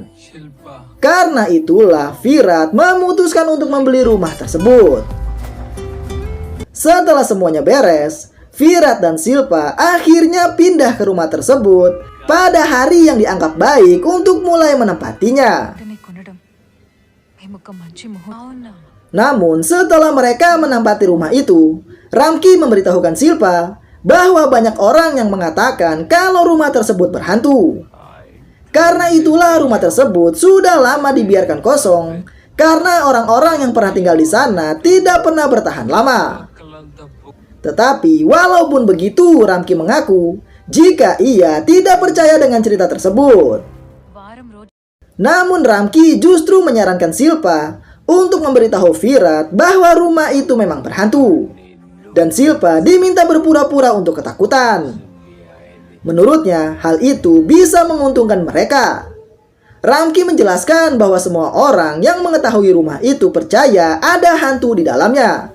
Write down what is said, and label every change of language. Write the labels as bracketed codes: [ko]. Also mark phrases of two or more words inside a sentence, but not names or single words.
[id] Karena itulah Virat memutuskan untuk membeli rumah tersebut. Setelah semuanya beres, Virat dan Silpa akhirnya pindah ke rumah tersebut pada hari yang dianggap baik untuk mulai menempatinya. [te] అంటే నీకు కొనడం మేము ఒక మంచి ముహూర్తం. [id] Namun setelah mereka menempati rumah itu, Ramki memberitahukan Silpa bahwa banyak orang yang mengatakan kalau rumah tersebut berhantu. Karena itulah rumah tersebut sudah lama dibiarkan kosong karena orang-orang yang pernah tinggal di sana tidak pernah bertahan lama. Tetapi walaupun begitu, Ramki mengaku jika ia tidak percaya dengan cerita tersebut. [te] వారం రోజు [id] Namun Ramki justru menyarankan Silpa untuk memberitahu Virat bahwa rumah itu memang berhantu. Dan Silpa diminta berpura-pura untuk ketakutan. Menurutnya, hal itu bisa menguntungkan mereka. Ramki menjelaskan bahwa semua orang yang mengetahui rumah itu percaya ada hantu di dalamnya.